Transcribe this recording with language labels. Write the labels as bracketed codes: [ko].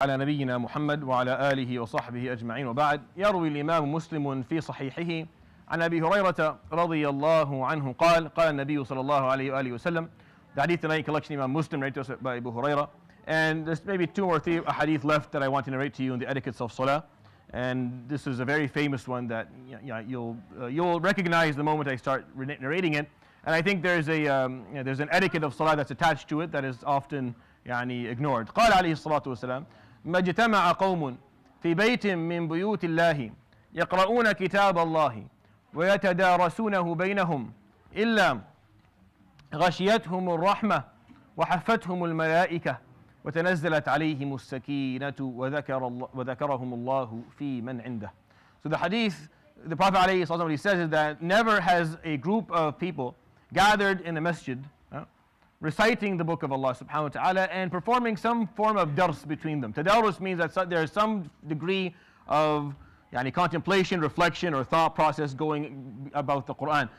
[ar] على نبينا محمد وعلى آله وصحبه أجمعين وبعد. يروي الإمام مسلم في صحيحه عن أبي هريرة رضي الله عنه قال النبي صلى الله عليه وآله وسلم. [en] The hadith tonight collection Imam Muslim narrated to us by Abu Hurairah, and there's maybe 2 or 3 hadith left that I want to narrate to you in the etiquettes of Salah, and this is a very famous one that you'll recognize the moment I start narrating it. And I think there's an etiquette of Salah that's attached to it that is often ignored. [ar] قال عليه الصلاة والسلام: ما اجتمع قوم في بيت من بيوت الله يقرؤون كتاب الله ويتدارسونه بينهم إلا غشيتهم الرحمة وحفتهم الملائكة وتنزلت عليهم السكينة وذكرهم الله في من عنده. [en] So the hadith, the Prophet ﷺ, he says is that never has a group of people gathered in a masjid reciting the book of Allah subhanahu wa ta'ala and performing some form of dars between them. Tadarus means that there is some degree of contemplation, reflection, or thought process going about the Quran.